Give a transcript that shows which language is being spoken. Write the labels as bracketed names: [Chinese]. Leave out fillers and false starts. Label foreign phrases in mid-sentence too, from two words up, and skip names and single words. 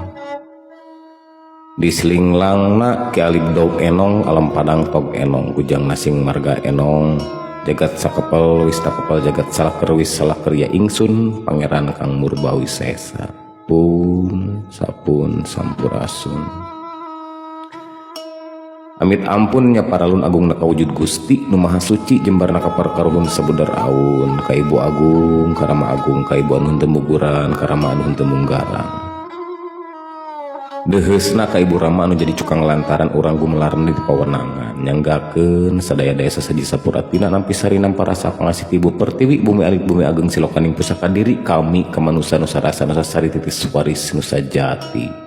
[Javanese] Diselinglang ki alib daug enong, alam padang tog enong, kujang nasing marga enong, jagat sakepel wis takepel jagat salaker wis salaker ya ingsun, pangeran kang murbawi sesa. [Sundanese] Pun sapun sampurasun. Amit ampunnya paralun agung naka wujud Gusti nu maha suci, jembar naka perkaruhun sabudar aun, ka ibu agung karama agung, ka ibu anu henteu muguran karama anu henteu munggarang. Deheusna ka ibu rama anu jadi cukang lantaran urang gumelarna di pawenangan, nyanggakeun sadaya-daya sasaji sapuratina nampi sarinam parasa pangasih ibu pertiwi bumi alit bumi ageng silokaning pusaka diri kami kamanusa nusa rasa nusa sari titis waris nusa jati.